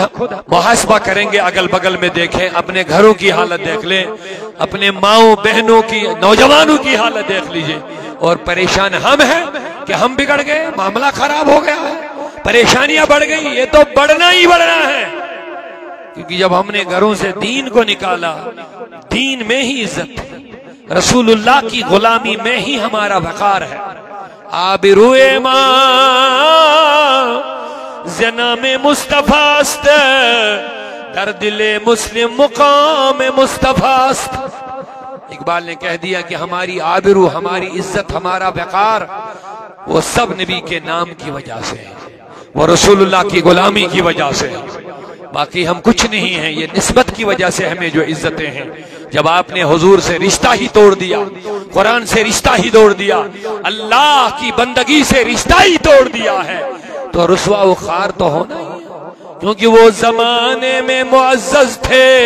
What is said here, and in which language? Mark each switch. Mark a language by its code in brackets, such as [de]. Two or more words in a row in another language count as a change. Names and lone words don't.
[ur] محاسبہ کریں گے اگل بگل میں دیکھیں اپنے گھروں کی حالت دیکھ لیں اپنے ماؤں بہنوں کی نوجوانوں کی حالت دیکھ لیجئے اور پریشان ہم ہیں کہ ہم بگڑ گئے معاملہ خراب ہو گیا ہے پریشانیاں بڑھ گئی یہ تو بڑھنا ہی بڑھنا ہے کیونکہ جب ہم نے گھروں سے دین کو نکالا دین میں ہی عزت ہے رسول اللہ کی غلامی میں ہی ہمارا وقار ہے [fa] آبروئے ماں زنام مصطفیٰ است در دل مسلم مقام مصطفیٰ است [ur] اقبال نے کہہ دیا کہ ہماری آبرو ہماری عزت ہمارا وقار وہ سب نبی کے نام کی وجہ سے ہے وہ رسول اللہ کی غلامی کی وجہ سے باقی ہم کچھ نہیں ہیں یہ نسبت کی وجہ سے ہمیں جو عزتیں ہیں جب آپ نے حضور سے رشتہ ہی توڑ دیا قرآن سے رشتہ ہی توڑ دیا اللہ کی بندگی سے رشتہ ہی توڑ دیا ہے تو رسوا و خوار تو ہونا ہی کیونکہ وہ زمانے میں معزز تھے